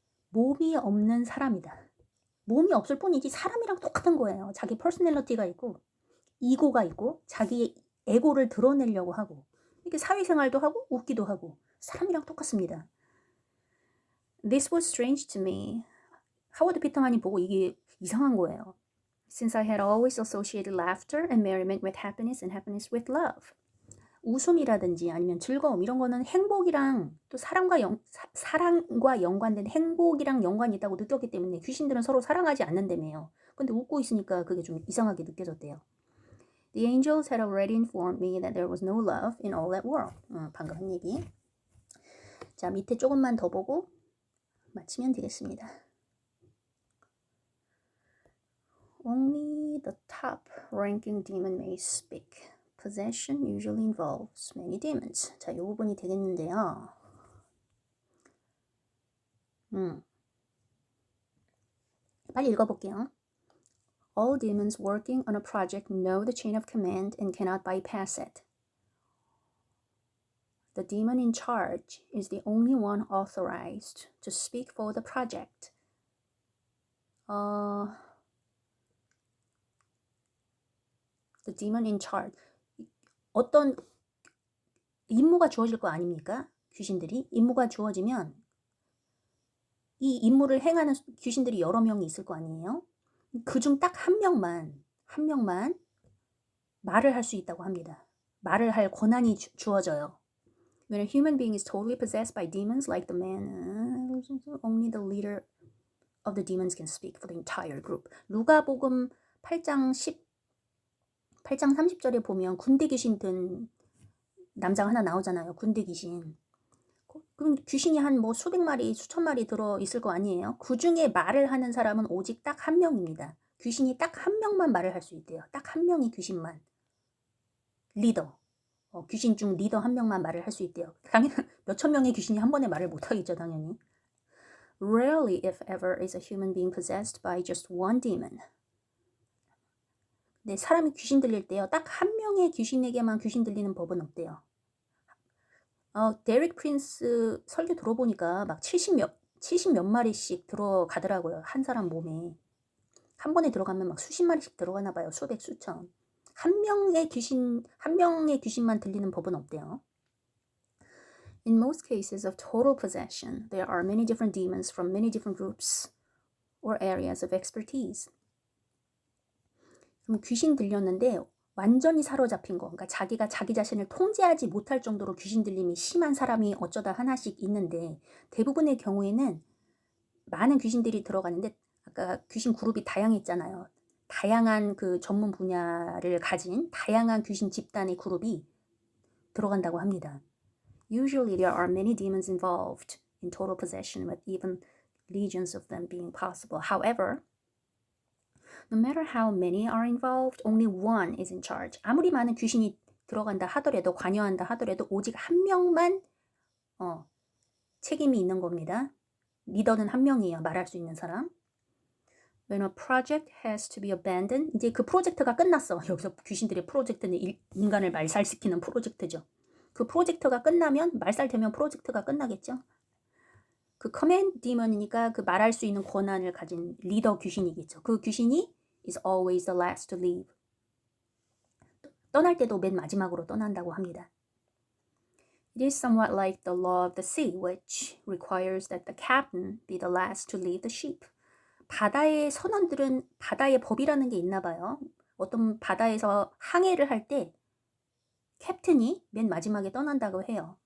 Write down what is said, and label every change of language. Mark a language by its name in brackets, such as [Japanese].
[Korean] 몸이 없는 사람이다. 몸이 없을 뿐이지 사람이랑 똑같은 거예요. 자기 퍼스널리티가 있고 이고가 있고 자기의 에고를 드러내려고 하고 이렇게 사회생활도 하고 웃기도 하고 사람이랑 똑같습니다. [English] This was strange to me. [Korean] 하워드 피터만이 보고 이게 이상한 거예요. [English] Since I had always associated laughter and merriment with happiness and happiness with love. [Korean] 웃음이라든지 아니면 즐거움 이런 거는 행복이랑 또 사랑과 연관된 행복이랑 연관이 있다고 느꼈기 때문에 귀신들은 서로 사랑하지 않는다며요. 근데 웃고 있으니까 그게 좀 이상하게 느껴졌대요. [English] The angels had already informed me that there was no love in all that world. [Korean] 방금 한 얘기. 자, 밑에 조금만 더 보고 마치면 되겠습니다. [English] Only the top-ranking demon may speak. Possession usually involves many demons. [Korean] 자, 이 부분이 되겠는데요. 빨리 읽어볼게요. [English] All demons working on a project know the chain of command and cannot bypass it. The demon in charge is the only one authorized to speak for the project. The demon in charge. [Korean] 어떤 임무가 주어질 거 아닙니까? 귀신들이 임무가 주어지면 이 임무를 행하는 귀신들이 여러 명이 있을 거 아니에요? 그중 딱 한 명만 말을 할 수 있다고 합니다. 말을 할 권한이 주어져요. [English] When a human being is totally possessed by demons like the man, only the leader of the demons can speak for the entire group. [Korean] 누가복음 8장 30절에 보면 군대 귀신 든 남자가 하나 나오잖아요. 군대 귀신. 그럼 귀신이 한 뭐 수백 마리, 수천 마리 들어 있을 거 아니에요? 그 중에 말을 하는 사람은 오직 딱 한 명입니다. 귀신이 딱 한 명만 말을 할 수 있대요. 딱 한 명이 귀신만. 리더. 귀신 중 리더 한 명만 말을 할 수 있대요. 당연히 몇천 명의 귀신이 한 번에 말을 못 하겠죠, 당연히. [English] Rarely, if ever, is a human being possessed by just one demon. [Korean] 네, 사람이 귀신 들릴 때요. 딱 한 명의 귀신에게만 귀신 들리는 법은 없대요. 데릭 프린스 설교 들어보니까 막 70 몇 마리씩 들어가더라고요. 한 사람 몸에. 한 번에 들어가면 막 수십 마리씩 들어가나 봐요. 수백, 수천. 한 명의 귀신만 들리는 법은 없대요. [English] In most cases of total possession, there are many different demons from many different groups or areas of expertise. [Korean] 그럼 귀신 들렸는데 완전히 사로잡힌 거, 그러니까 자기가 자기 자신을 통제하지 못할 정도로 귀신 들림이 심한 사람이 어쩌다 하나씩 있는데 대부분의 경우에는 많은 귀신들이 들어가는데 아까 귀신 그룹이 다양했잖아요. 다양한 그 전문 분야를 가진 다양한 귀신 집단의 그룹이 들어간다고 합니다. [English] Usually there are many demons involved in total possession, with even legions of them being possible. However, no matter how many are involved, only one is in charge. [Korean] 아무리 많은 귀신이 들어간다 하더라도, 관여한다 하더라도 오직 한 명만 책임이 있는 겁니다. 리더는 한 명이에요. 말할 수 있는 사람. [English] When a project has to be abandoned, [Korean] 이제 그 프로젝트가 끝났어. 여기서 귀신들의 프로젝트는 인간을 말살시키는 프로젝트죠. 그 프로젝트가 끝나면 말살되면 프로젝트가 끝나겠죠. 그 커맨드 디먼이니까 그 말할 수 있는 권한을 가진 리더 귀신이겠죠. 그 귀신이 [English] is always the last to leave. [Korean] 떠날 때도 맨 마지막으로 떠난다고 합니다. [English] It is somewhat like the law of the sea, which requires that the captain be the last to leave the ship. [Korean] 바다의 선원들은 바다의 법이라는 게 있나 봐요. 어떤 바다에서 항해를 할 때 캡틴이 맨 마지막에 떠난다고 해요.